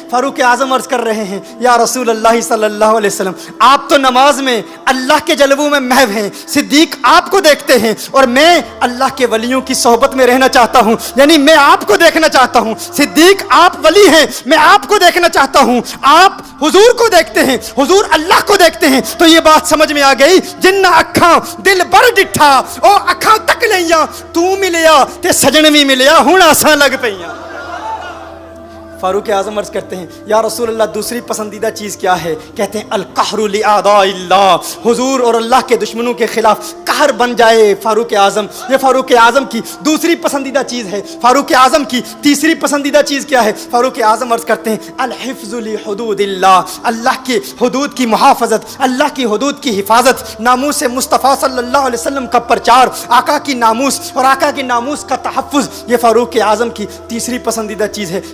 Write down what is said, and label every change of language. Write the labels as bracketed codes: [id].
[ur] فاروق اعظم عرض کر رہے ہیں یا رسول اللہ صلی اللہ علیہ وسلم, آپ تو نماز میں اللہ کے جلووں میں محو ہیں, صدیق آپ کو دیکھتے ہیں, اور میں اللہ کے ولیوں کی صحبت میں رہنا چاہتا ہوں, یعنی میں آپ کو دیکھنا چاہتا ہوں. صدیق آپ ولی ہیں, میں آپ کو دیکھنا چاہتا ہوں. آپ حضور کو دیکھتے ہیں, حضور اللہ کو دیکھتے ہیں. تو یہ بات سمجھ میں آ گئی, [pa] جنہ اکھاں دل بر ڈٹھا او اکھاں تک لیاں, تو ملیا تے سجن بھی ملیا, ہن آساں لگ پیاں. [ur] فاروق اعظم عرض کرتے ہیں یا رسول اللہ دوسری پسندیدہ چیز کیا ہے؟ کہتے ہیں [ar] القہر لاعداء اللہ, [ur] حضور اور اللہ کے دشمنوں کے خلاف قہر بن جائے فاروق اعظم. یہ فاروق اعظم کی دوسری پسندیدہ چیز ہے. فاروق اعظم کی تیسری پسندیدہ چیز کیا ہے؟ فاروق اعظم عرض کرتے ہیں [ar] الحفظ لحدود اللہ, [ur] اللہ کی حدود کی محافظت, اللہ کی حدود کی حفاظت, ناموس مصطفیٰ صلی اللہ علیہ وسلم کا پرچار, آقا کی ناموس اور آقا کی ناموس کا تحفظ, یہ فاروق اعظم کی تیسری پسندیدہ چیز ہے.